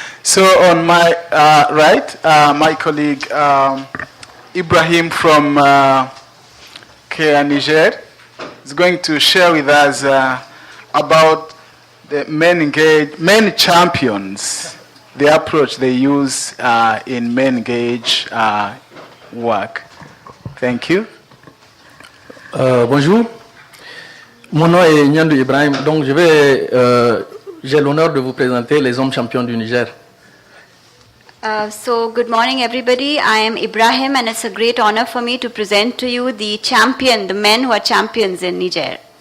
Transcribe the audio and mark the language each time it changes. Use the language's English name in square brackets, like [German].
[English] So on my right, my colleague Ibrahim from Kea, Niger, is going to share with us about the Men Champions, the approach they use in Men Engage work. Thank you. [French] Bonjour, mon nom est Nyandou Ibrahim, donc j'ai l'honneur de vous présenter les hommes champions du Niger. [English] So good morning everybody, I am Ibrahim and it's a great honor for me to present to you the men who are champions in Niger.